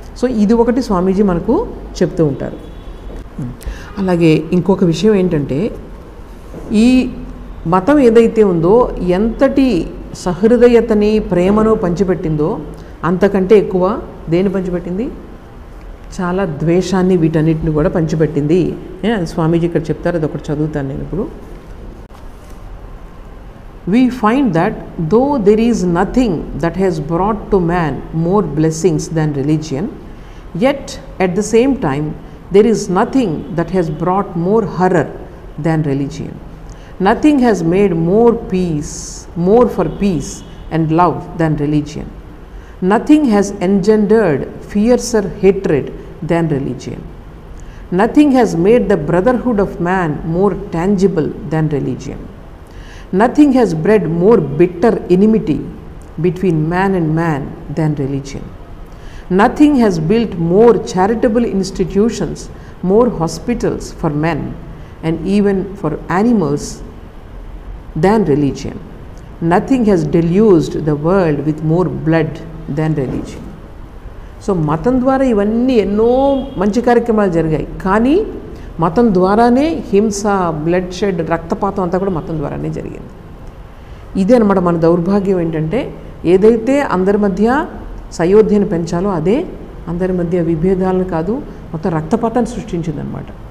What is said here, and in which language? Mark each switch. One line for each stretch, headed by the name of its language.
Telugu: So ఇది ఒకటి స్వామీజీ మనకు చెప్తూ ఉంటారు. అలాగే ఇంకొక విషయం ఏంటంటే ఈ మతం ఏదైతే ఉందో ఎంతటి సహృదయతని ప్రేమను పంచిపెట్టిందో అంతకంటే ఎక్కువ దేని పంచిపెట్టింది? చాలా ద్వేషాన్ని వీటన్నిటిని కూడా పంచిపెట్టింది. స్వామీజీ ఇక్కడ చెప్తారు, అది ఒకటి చదువుతాను నేను ఇప్పుడు.
English: We find that though there is nothing that has brought to man more blessings than religion, yet at the same time there is nothing that has brought more horror than religion. Nothing has made more for peace and love than religion. Nothing has engendered fiercer hatred than religion. Nothing has made the brotherhood of man more tangible than religion. Nothing has bred more bitter enmity between man and man than religion. Nothing has built more charitable institutions, more hospitals for men and even for animals than religion. Nothing has deluged the world with more blood than religion.
Telugu: So మతం ద్వారా ఇవన్నీ ఎన్నో మంచి కార్యక్రమాలు జరిగాయి, కానీ మతం ద్వారానే హింస, బ్లడ్ షెడ్, రక్తపాతం అంతా కూడా మతం ద్వారానే జరిగింది. ఇదే అనమాట మన దౌర్భాగ్యం. ఏంటంటే ఏదైతే అందరి మధ్య సయోధ్యను పెంచాలో అదే అందరి మధ్య విభేదాలను కాదు, మొత్తం రక్తపాతాన్ని సృష్టించిందనమాట.